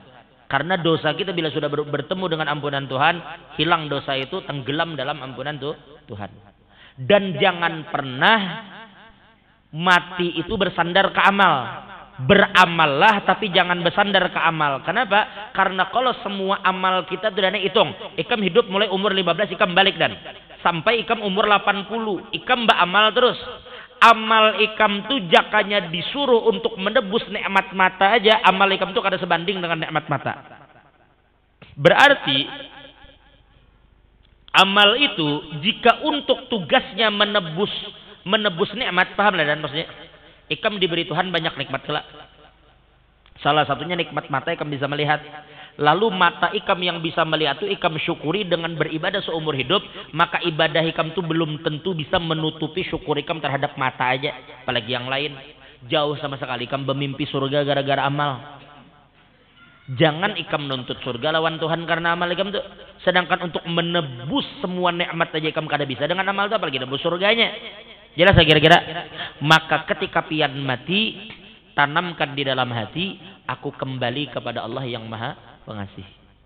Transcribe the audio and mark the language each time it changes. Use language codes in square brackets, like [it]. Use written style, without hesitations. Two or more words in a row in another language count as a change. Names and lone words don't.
[id] Karena dosa kita bila sudah bertemu dengan ampunan Tuhan, hilang dosa itu, tenggelam dalam ampunan Tuhan. Dan jangan pernah mati itu bersandar ke amal. Beramallah tapi jangan bersandar ke amal. Kenapa? Karena kalau semua amal kita itu dana hitung. Ikam hidup mulai umur 15, ikam balik dan. Sampai ikam umur 80, ikam beramal terus. Amal ikam tuh jakanya disuruh untuk menebus nikmat mata aja, amal ikam tuh kada sebanding dengan nikmat mata. Berarti amal itu jika untuk tugasnya menebus nikmat, paham lah dan maksudnya ikam diberi Tuhan banyak nikmat kelak. Salah satunya nikmat mata ikam bisa melihat. Lalu mata ikam yang bisa melihat itu ikam syukuri dengan beribadah seumur hidup, maka ibadah ikam itu belum tentu bisa menutupi syukur ikam terhadap mata aja, apalagi yang lain. Jauh sama sekali ikam bermimpi surga gara-gara amal. Jangan ikam nuntut surga lawan Tuhan karena amal ikam itu. Sedangkan untuk menebus semua nikmat aja ikam kada bisa dengan amal itu, apalagi nebus surganya. Jelas saya kira-kira. Maka ketika pian mati, tanamkan di dalam hati, aku kembali kepada Allah yang Maha Pengasih.